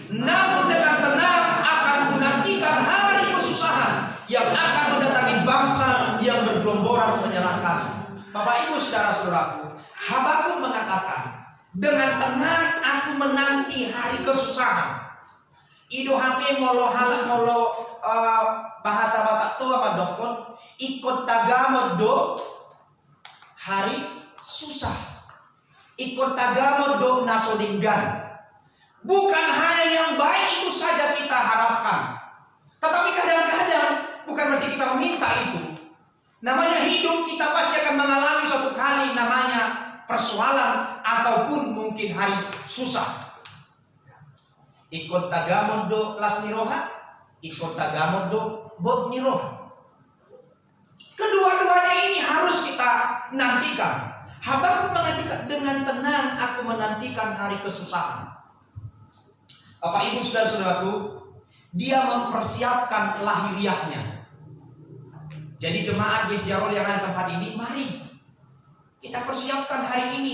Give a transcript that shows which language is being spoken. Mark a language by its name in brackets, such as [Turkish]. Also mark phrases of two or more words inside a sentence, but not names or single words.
[Indonesian] Namun dengan tenang akan kunantikan hari kesusahan yang akan mendatangi bangsa yang bergelomboran menyerang kami. Bapak Ibu Saudara-saudaraku, Habakuk mengatakan, dengan tenang aku menanti hari kesusahan. [Batak Toba] Ido hati molo bahasa Batak tua apa dokon ikut tagamod do [Indonesian] hari susah, [Batak Toba] ikut tagamod do nasodinggan. [Indonesian] Bukan hanya yang baik itu saja kita harapkan, tetapi kadang-kadang bukan berarti kita meminta itu. Namanya hidup, kita pasti akan mengalami suatu kali namanya persoalan ataupun mungkin hari susah. [Batak Toba] Ikut tagamod do las niroha, ikut tagamod do bot niroha. [Indonesian] Kedua-duanya ini harus kita nantikan. Habakuk mengatakan, dengan tenang aku menantikan hari kesusahan. Bapak Ibu Saudara-saudaraku, dia mempersiapkan lahiriahnya. Jadi jemaat Gereja Jarol yang ada di tempat ini, mari kita persiapkan hari ini.